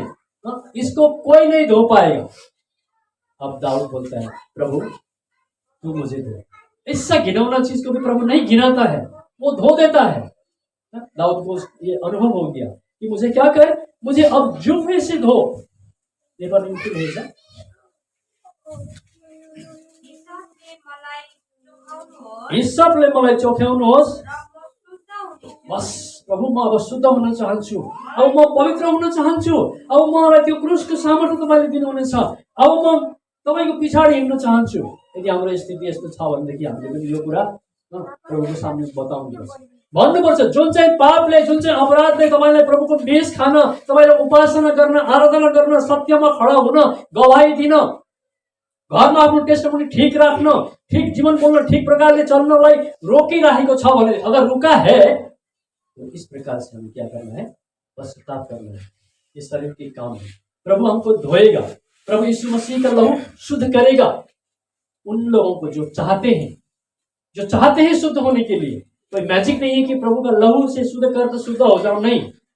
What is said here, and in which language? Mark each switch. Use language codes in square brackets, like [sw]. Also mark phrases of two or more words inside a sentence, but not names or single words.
[hi] इसको कोई नहीं धो पाएगा। अब दाऊद बोलता है प्रभु तू मुझे धो। इससा घिनौना चीज को भी प्रभु नहीं घिनाता है, वो धो देता है। दाऊद को ये अनुभव हो गया कि मुझे क्या कर, मुझे अब जुबे से धो। [ne] हिसाबले मलाई चोख्याउनुहोस्। बस प्रभु म अब शुद्ध हुन चाहन्छु, अब म पवित्र हुन चाहन्छु, अब मलाई त्यो क्रुसको सामर्थ्य तपाईँले दिनुहुनेछ, अब म तपाईँको पछाडि हिँड्न चाहन्छु। यदि हाम्रो स्थिति यस्तो छ भनेदेखि हामीले पनि यो कुरा प्रभुको सामने बताउनुपर्छ, भन्नुपर्छ। जुन चाहिँ पापले, जुन चाहिँ अपराधले तपाईँलाई प्रभुको मेष खान, तपाईँलाई उपासना गर्न, आराधना गर्न, सत्यमा खडा हुन, गवाही दिन, घरमा आफ्नो टेस्टमनी ठीक राख्न, ठीक जीवन बोल्न, ठीक प्रकारले चल्नलाई रोकिरहेको छ भने, [hi] अगर रुका है तो इस प्रकार से हमें क्या करना है? पश्चाताप करना है। ये शरीर के काम है। प्रभु हमको धोएगा, प्रभु यीशु मसीह का लहू शुद्ध करेगा उन लोगों को जो चाहते हैं शुद्ध होने के लिए। कोई मैजिक नहीं है कि प्रभु का लहू से शुद्ध कर तो शुद्ध हो जाओ, नहीं।